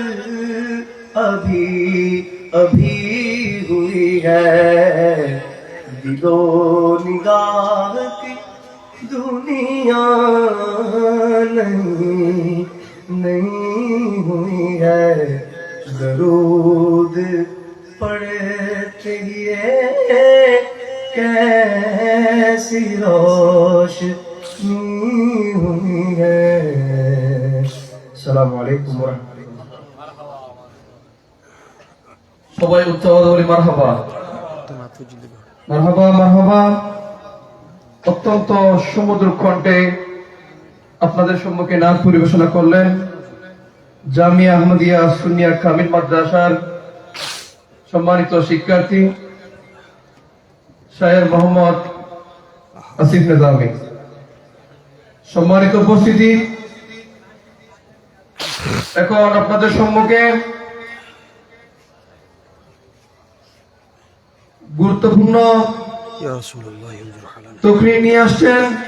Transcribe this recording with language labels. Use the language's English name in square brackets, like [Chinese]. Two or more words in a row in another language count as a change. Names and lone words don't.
[Urdu] ابھی ابھی ہوئی ہے دل و نگاہ کی دنیا نہیں ہوئی ہے درود پڑھتے یہ کیسی روشنی ہوئی ہے [Arabic] السلام علیکم ورحمۃ اللہ [Bangla] সবাই উচ্চ আওয়াজে বলি [Arabic] مرحبا مرحبا مرحبا [Bangla] অত্যন্ত সুমধুর কণ্ঠে আপনাদের সম্মুখে নাচ পরিবেশনা করলেন জামিয়া আহমদিয়া সুন্নিয়া কামিল মাদ্রাসার সম্মানিত শিক্ষার্থী শায়ের মোহাম্মদ আসিফ নিজামী সম্মানিত উপস্থিতি এখন আপনাদের সম্মুখে গুরুত্বপূর্ণ তকরীর নিয়ে আসছেন